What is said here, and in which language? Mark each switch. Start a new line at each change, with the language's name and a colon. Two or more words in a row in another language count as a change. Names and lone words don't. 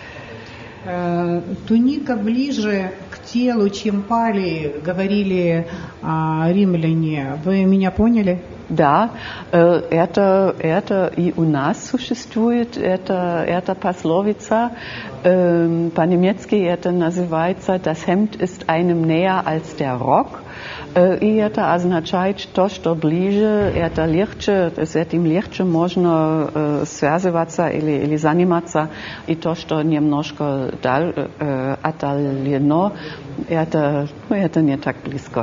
Russian: Туника ближе к телу, чем палии, говорили римляне. Вы меня поняли? Да, это и у нас существует, эта пословица, по-немецки это называется
German: «Das Hemd ist einem näher als der Rock».
Russian: И это означает то, что ближе, это легче, с этим легче можно связываться или заниматься, и то, что немножко отдалено, это не так близко.